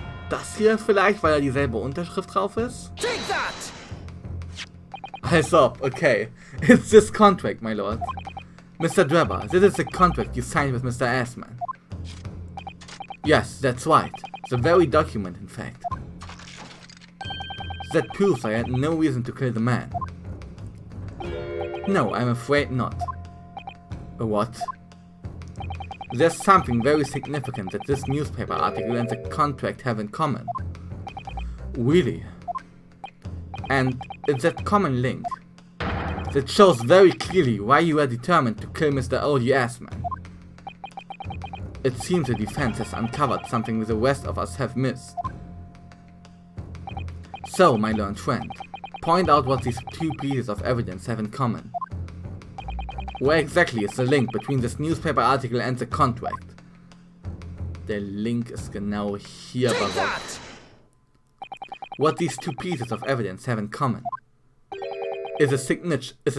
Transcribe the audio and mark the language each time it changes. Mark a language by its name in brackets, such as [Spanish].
[German] Das hier vielleicht, weil da dieselbe Unterschrift drauf ist? [English] Take that! Eyes up, okay. It's this contract, my lord. Mr. Drebber, this is the contract you signed with Mr. Assman. Yes, that's right. The very document, in fact. That proves I had no reason to kill the man. No, I'm afraid not. What? There's something very significant that this newspaper article and the contract have in common. Really? And it's that common link that shows very clearly why you are determined to kill Mr. O.D. Assman. It seems the defense has uncovered something the rest of us have missed. So, my learned friend, point out what these two pieces of evidence have in common. Where exactly is the link between this newspaper article and the contract? [German] Der Link ist genau hier, Barock. [English] What these two pieces of evidence have in common is a signature.